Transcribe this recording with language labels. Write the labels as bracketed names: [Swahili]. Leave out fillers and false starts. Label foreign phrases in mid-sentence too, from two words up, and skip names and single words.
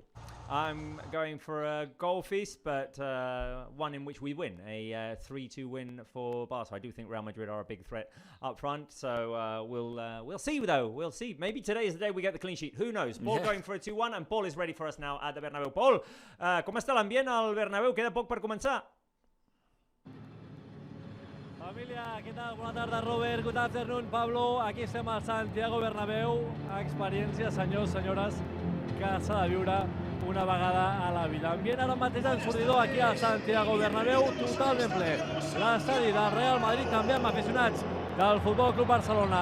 [English] I'm going for a goal feast, but one in which we win. A 3-2 win for Barça. I do think Real Madrid are a big threat up front, so we'll see, though. We'll see. Maybe today is the day we get the clean sheet. Who knows? Paul going for a 2-1, and Paul is ready for us now at the Bernabeu. Paul, [Catalan] com està l'ambient al Bernabeu? Queda poc per començar. Família, què tal? Bona tarda, Robert. [English] Good afternoon, Pablo. [Catalan] Aquí estem al Santiago Bernabéu. Experiència, senyors, senyores, que s'ha de viure una vegada a la vida. Ambient ara mateix en sortidor aquí al Santiago Bernabéu, totalment ple. L'estadi del Real Madrid també amb aficionats del Futbol Club Barcelona.